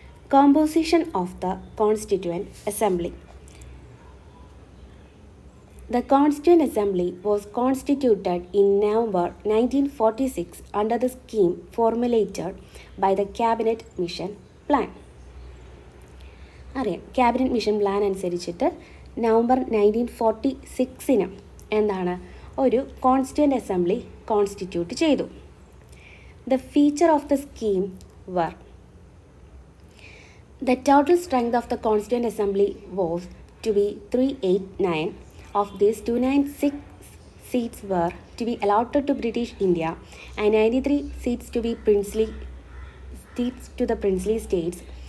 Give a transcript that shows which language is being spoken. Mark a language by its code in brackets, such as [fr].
[en] Composition of the Constituent Assembly. The Constituent Assembly was constituted in November 1946 under the scheme formulated by the Cabinet Mission Plan. [ml] അറിയാം, cabinet mission plan അനുസരിച്ചിട്ട് November 1946 ഒരു constituent assembly constitute ചെയ്തു. [en] The feature of the scheme were: the total strength of the Constituent Assembly was to be 389. Of these, 296 seats were to be allotted to British India and 93 seats to be the princely states.